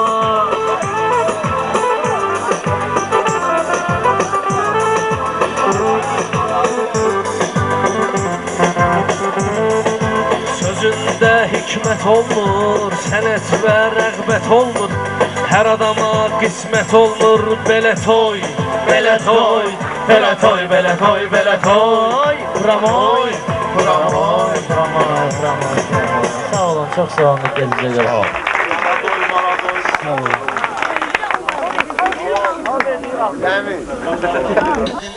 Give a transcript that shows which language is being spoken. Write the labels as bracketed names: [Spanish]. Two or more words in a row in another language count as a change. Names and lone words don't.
[Azerbaijani] Sözündə hikmət olmur, sənət və rəğbət olmur, hər adama qismət olmur, belə toy, belə toy, belə toy, belə toy, belə toy. Pramoy, pramoy, pramoy, pramoy. Sağ olun, [Turkish] çok sağ olun. Kendinize iyi bakın. Sağ ol.